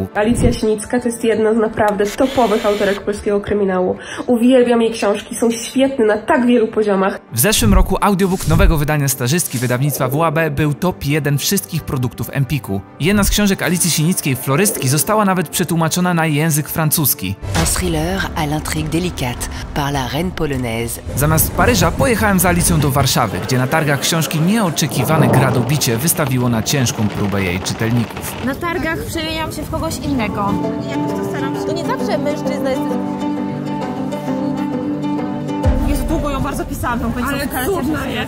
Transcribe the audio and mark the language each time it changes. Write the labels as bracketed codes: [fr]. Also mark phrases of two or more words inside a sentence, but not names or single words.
[pl] Alicja Sinicka to jest jedna z naprawdę topowych autorek polskiego kryminału. Uwielbiam jej książki, są świetne na tak wielu poziomach. W zeszłym roku audiobook nowego wydania stażystki wydawnictwa WAB był top 1 wszystkich produktów Empiku. Jedna z książek Alicji Sinickiej, Florystki, została nawet przetłumaczona na język francuski. [fr] Un thriller à l'intrigue délicate par la reine polonaise. [pl] Zamiast Paryża pojechałem z Alicją do Warszawy, gdzie na targach książki nieoczekiwane gradobicie wystawiło na ciężką próbę jej czytelników. Na targach przemieniam się w kogoś innego. Jakoś to staram się. To nie zawsze mężczyzna jest... Długo ją bardzo pisałam, ale cudna jest.